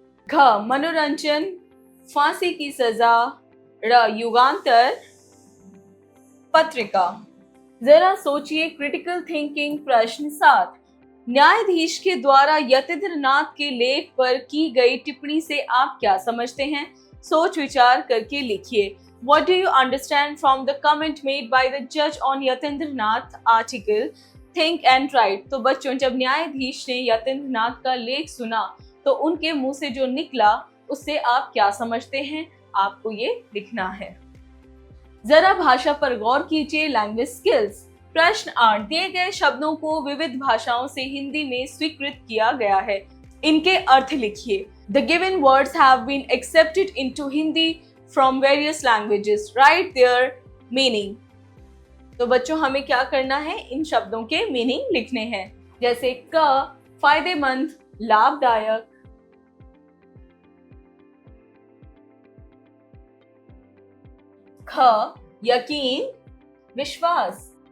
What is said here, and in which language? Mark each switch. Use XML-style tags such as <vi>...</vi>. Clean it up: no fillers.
<hi>घ, मनोरंजन, फांसी की सजा। र, युगांतर पत्रिका। जरा सोचिए,</hi> <en>Critical thinking.</en> <hi>प्रश्न 7, न्यायाधीश के द्वारा यतीन्द्र नाथ के लेख पर की गई टिप्पणी से आप क्या समझते हैं? सोच विचार करके लिखिए।</hi> <en>What do you understand from the comment made by the judge on Yatindra Nath article? Think and write।</en> <hi>तो बच्चों, जब न्यायाधीश ने यतीन्द्र नाथ का लेख सुना तो उनके मुंह से जो निकला उससे आप क्या समझते हैं? आपको ये लिखना है। जरा भाषा पर गौर कीजिए।</hi> <en>Language skills.</en> <hi>प्रश्न 8, दिए गए शब्दों को विविध भाषाओं से हिंदी में स्वीकृत किया गया है। इनके अर्थ लिखिए।</hi> <en>The given words have been accepted into Hindi from various languages. Write their meaning।</en> <hi>तो बच्चों, हमें क्या करना है? इन शब्दों के मीनिंग लिखने हैं। जैसे क, फायदेमंद, लाभदायक। ख, यकीन, विश्वास।</hi>